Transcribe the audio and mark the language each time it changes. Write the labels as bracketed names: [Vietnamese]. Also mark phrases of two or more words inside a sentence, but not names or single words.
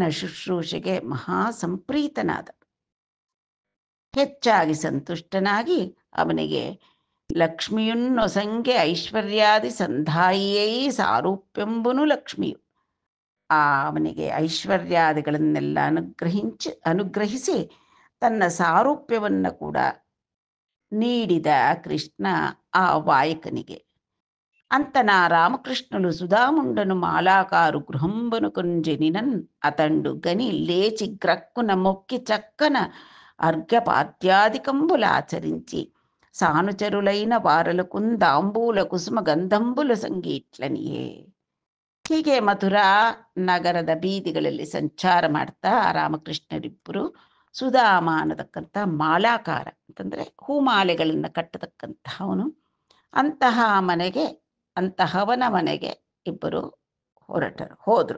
[Kannada] ಶುಶ್ರೂಷೆಗೆ ಮಹಾ ಸಂಪ್ರೀತನಾದ, ಹೆಚ್ಚಾಗಿ ಸಂತುಷ್ಟನಾಗಿ ಅವನಿಗೆ [Telugu] లక్ష్మియున్నొసంగె ఐశ్వర్యాది సంధాయియై సారూప్యంబును లక్ష్మియు, [Kannada] ಅವನಿಗೆ ಐಶ್ವರ್ಯಾದಿಗಳನ್ನೆಲ್ಲ ಅನುಗ್ರಹಿಸಿ ತನ್ನ ಸಾರೂಪ್ಯವನ್ನು ಕೂಡ ನೀಡಿದ ಕೃಷ್ಣ ಆ ವಾಯಕನಿಗೆ. [Telugu] అంతనా రామకృష్ణులు సుధాముండను మాలాకారు గృహంబను కొంజెనినన్ అతండు గని లేచి గ్రక్కున మొక్కి చక్కన అర్ఘ్యపాద్యాదికంబులాచరించి సానుచరులైన వారలకున్ దాంబూల కుసుమ గంధంబుల సంగీట్లనియే. [Kannada] ಹೀಗೆ ಮಥುರಾ ನಗರದ ಬೀದಿಗಳಲ್ಲಿ ಸಂಚಾರ ಮಾಡ್ತಾ ರಾಮಕೃಷ್ಣರಿಬ್ಬರು ಸುಧಾಮ ಅನ್ನತಕ್ಕಂಥ ಮಾಲಾಕಾರ ಅಂತಂದರೆ ಹೂಮಾಲೆಗಳನ್ನು ಕಟ್ಟತಕ್ಕಂತಹವನು, ಅಂತಹವನ ಮನೆಗೆ ಇಬ್ಬರು ಹೋದರು.